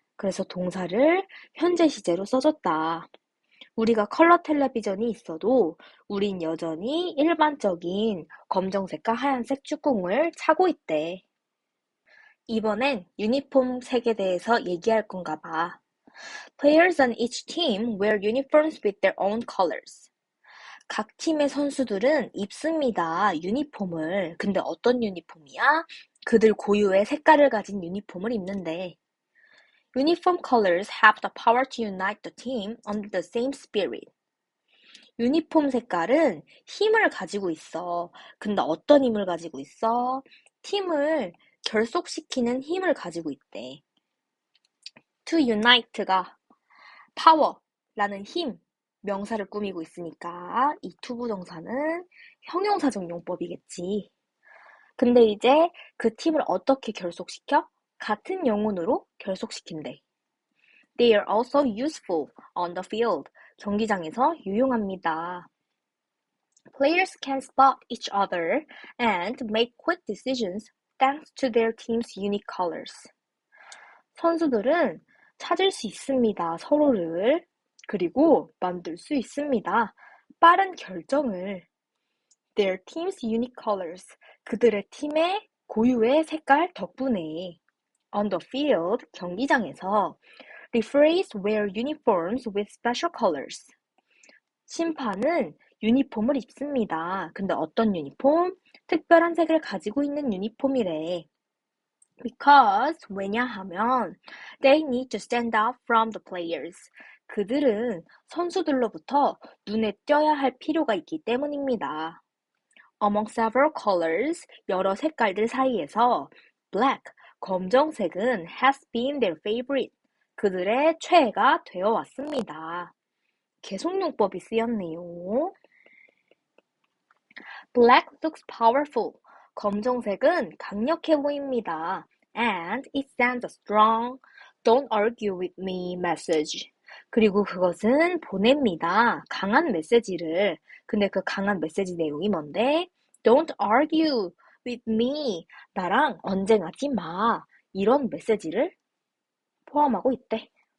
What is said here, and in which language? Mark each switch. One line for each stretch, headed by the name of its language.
Korean: 그래서 동사를 현재 시제로 써줬다. 우리가 컬러 텔레비전이 있어도 우린 여전히 일반적인 검정색과 하얀색 축구공을 차고 있대. 이번엔 유니폼 색에 대해서 얘기할 건가 봐.
English: Players on each team wear uniforms with their own colors.
Korean: 각 팀의 선수들은 입습니다. 유니폼을. 근데 어떤 유니폼이야? 그들 고유의 색깔을 가진 유니폼을 입는데.
English: Uniform colors have the power to unite the team under the same spirit.
Korean: 유니폼 색깔은 힘을 가지고 있어. 근데 어떤 힘을 가지고 있어? 팀을 결속시키는 힘을 가지고 있대. To unite가 power라는 힘, 명사를 꾸미고 있으니까 이 투부정사는 형용사적 용법이겠지. 근데 이제 그 팀을 어떻게 결속시켜? 같은 영혼으로 결속시킨대.
English: They are also useful on the field.
Korean: 경기장에서 유용합니다.
English: Players can spot each other and make quick decisions thanks to their team's unique colors.
Korean: 선수들은 찾을 수 있습니다. 서로를. 그리고 만들 수 있습니다. 빠른 결정을.
English: Their team's unique colors.
Korean: 그들의 팀의 고유의 색깔 덕분에.
English: On the field, 경기장에서. Referees wear uniforms with special colors.
Korean: 심판은 유니폼을 입습니다. 근데 어떤 유니폼? 특별한 색을 가지고 있는 유니폼이래.
English: Because, 왜냐하면 they need to stand out from the players.
Korean: 그들은 선수들로부터 눈에 띄어야 할 필요가 있기 때문입니다.
English: Among several colors,
Korean: 여러 색깔들 사이에서
English: black, 검정색은 has been their favorite.
Korean: 그들의 최애가 되어 왔습니다. 계속용법이 쓰였네요.
English: Black looks powerful.
Korean: 검정색은 강력해 보입니다.
English: And it sends a strong, don't argue with me message.
Korean: 그리고 그것은 보냅니다. 강한 메시지를. 근데 그 강한 메시지 내용이 뭔데?
English: Don't argue with me.
Korean: 나랑 언쟁하지 마. 이런 메시지를 포함하고 있대.